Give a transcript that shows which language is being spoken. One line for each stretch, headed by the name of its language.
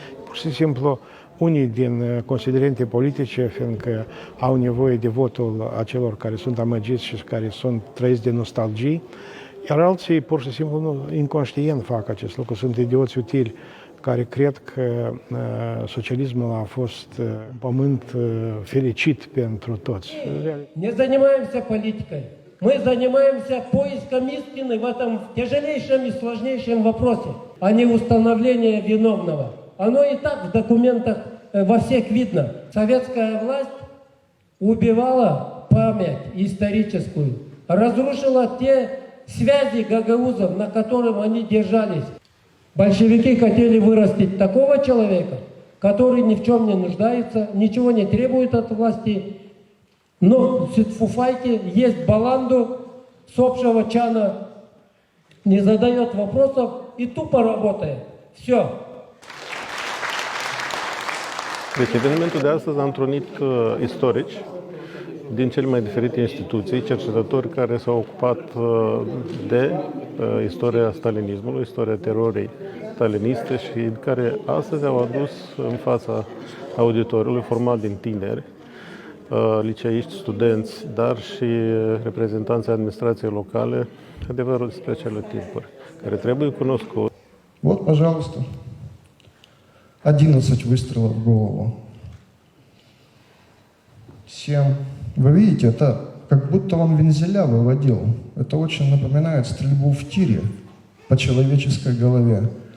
Romanian: Pur și simplu, unii din considerente politice, fiindcă au nevoie de votul acelor care sunt amăgiți și care trăiți de nostalgii, iar alții pur și simplu inconștient fac acest lucru. Sunt idioți utili care cred că socialismul a fost un pământ fericit pentru toți.
Russian: Не занимаемся политикой. Мы занимаемся поиском истины в этом тяжелейшем и сложнейшем вопросе, а не установления виновного. Оно и так в документах во всех видно. Советская власть убивала память историческую, разрушила те связи гагаузов, на которых они держались. Большевики хотели вырастить такого человека, который ни в чем не нуждается, ничего не требует от власти, но в фуфайке есть баланду с общего чана, не задает вопросов и тупо работает. Все.
Romanian: Deci evenimentul de astăzi a întrunit istorici din cele mai diferite instituții, cercetători care s-au ocupat de istoria stalinismului, istoria terorii staliniste și care astăzi au adus în fața auditoriului, format din tineri, liceiști, studenți, dar și reprezentanții administrației locale, adevărul despre acele timpuri, care trebuie cunoscut.
Russian: Вот, пожалуйста, 11 выстрелов в голову. 7. Вы видите, это как будто он вензеля выводил. Это очень напоминает стрельбу в тире по человеческой голове.